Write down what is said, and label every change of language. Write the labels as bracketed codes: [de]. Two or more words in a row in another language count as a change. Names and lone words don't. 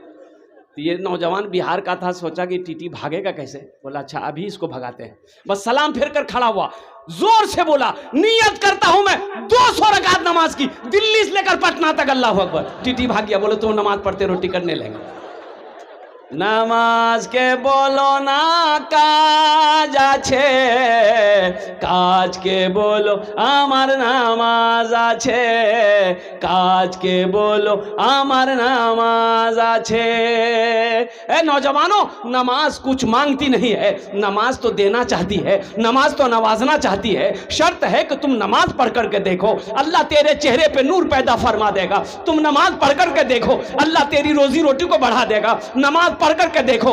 [ur] تو یہ نوجوان بہار کا تھا، سوچا کہ ٹی ٹی بھاگے گا کیسے؟ بولا اچھا ابھی اس کو بھگاتے ہیں۔ بس سلام پھیر کر کھڑا ہوا، زور سے بولا نیت کرتا ہوں میں 200 رکعت نماز کی، دلی سے لے کر پٹنہ تک، اللہ اکبر۔ ٹی ٹی بھاگ گیا، بولے تم نماز پڑھتے رہو، ٹکٹ نہیں لیں گے۔ [bn] নামাজ কে বলো না কাজ আছে, কাজকে বলো আমার নামাজ আছে, কাজকে বলো আমার নামাজ আছে, [ur] اے نوجوانوں، نماز کچھ مانگتی نہیں ہے، نماز تو دینا چاہتی ہے، نماز تو نوازنا چاہتی ہے۔ شرط ہے کہ تم نماز پڑھ کر کے دیکھو، اللہ تیرے چہرے پہ نور پیدا فرما دے گا۔ تم نماز پڑھ کر کے دیکھو، اللہ تیری روزی روٹی کو بڑھا دے گا۔ نماز پڑھ کر کے دیکھو۔